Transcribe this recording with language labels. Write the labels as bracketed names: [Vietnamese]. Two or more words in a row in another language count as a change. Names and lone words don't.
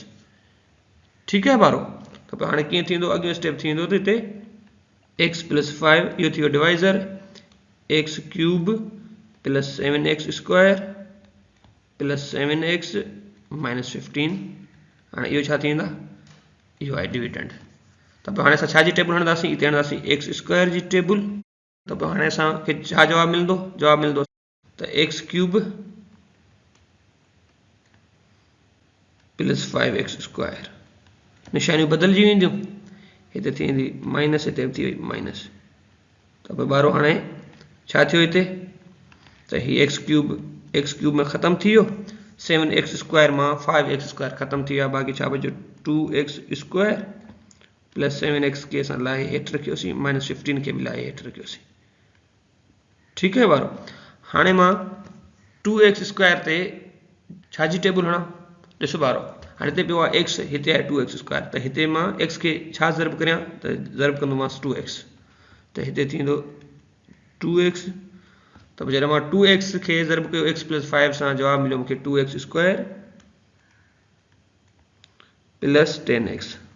[Sindhi] ठीक है बारो। त पोइ हाणे कीअं थींदो, अॻियो स्टेप थींदो त हिते x + 5 इहो थी वियो डिवाइज़र x³ + 7x² + 7x - 15। हाणे इहो छा थी वेंदा, इहो आहे डिविडेंड। त पोइ हाणे असां छाजी टेबल हणंदासीं, हिते हणंदासीं x² जी टेबल। त पोइ हाणे असांखे छा जवाबु मिलंदो, जवाबु मिलंदो त x³ + 5x²। निशानियूं बदिलजी वेंदियूं। हिते थी वेंदी माइनस, हिते थी वई माइनस। त पोइ ॿारो हाणे छा थियो हिते त ही एक्स क्यूब में ख़तम थी वियो, 7x² मां 5x² ख़तम थी विया, बाक़ी छा बचो 2x² प्लस 7x के असां लाहे हेठि रखियोसीं, -15 खे बि लाहे हेठि रखियोसीं। ठीकु आहे ॿारो। हाणे मां 2x² ते छा जी टेबल हणां, ॾिसो ॿारो हाणे हिते पियो आहे x, हिते आहे 2x², त हिते मां x खे छा ज़रब करियां त ज़रब कंदोमांसि 2x, त हिते थींदो 2x, त पोइ जॾहिं मां 2x खे ज़रब कयो x + 5 सां, जवाब मिलियो मूंखे 2x² प्लस 10x।